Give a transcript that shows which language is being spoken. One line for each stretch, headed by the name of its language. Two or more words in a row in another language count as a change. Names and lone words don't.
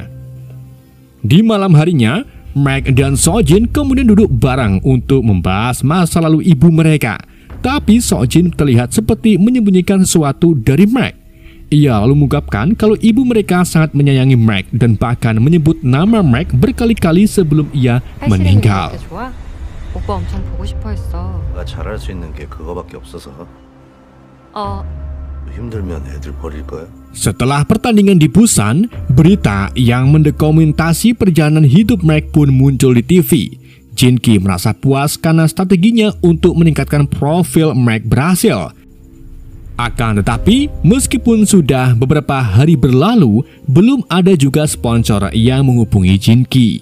Indonesian: Di malam harinya, Maek dan Sojin kemudian duduk bareng untuk membahas masa lalu ibu mereka. Tapi Sojin terlihat seperti menyembunyikan sesuatu dari Maek. Ia lalu mengungkapkan kalau ibu mereka sangat menyayangi Maek dan bahkan menyebut nama Maek berkali-kali sebelum ia meninggal.
Korean: 오빠 엄청 보고 싶어 했어. 내가 잘할 수 있는 게 그거밖에 없어서. 힘들면 애들 버릴 거야?
Indonesian: Setelah pertandingan di Busan, berita yang mendokumentasi perjalanan hidup Maek pun muncul di TV. Jin-ki merasa puas karena strateginya untuk meningkatkan profil Maek berhasil. Akan tetapi, meskipun sudah beberapa hari berlalu, belum ada juga sponsor yang menghubungi Jin-ki.